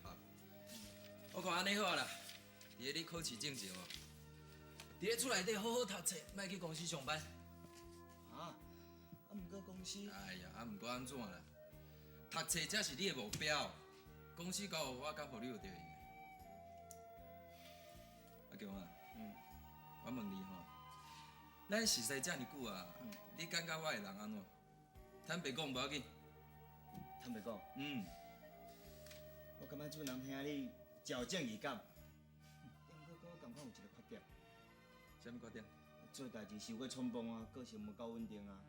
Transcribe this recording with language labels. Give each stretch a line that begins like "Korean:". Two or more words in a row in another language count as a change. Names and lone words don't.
Min Nan Chinese: 我看安尼好啦，伫咧你考试之前哦，伫咧厝内底好好读册，莫去公司上班。啊，毋过公司。哎呀，毋过安怎啦？读册才是你的目标，公司交互我，甲互你有着用的。阿强啊，我问你吼，咱熟识这么久啊，你感觉我的人安怎？坦白讲无要紧。坦白讲，我感觉俊男兄你真有正义感。不过我感觉有一个缺点。什么缺点？做代志受过冲动啊，个性无够稳定啊。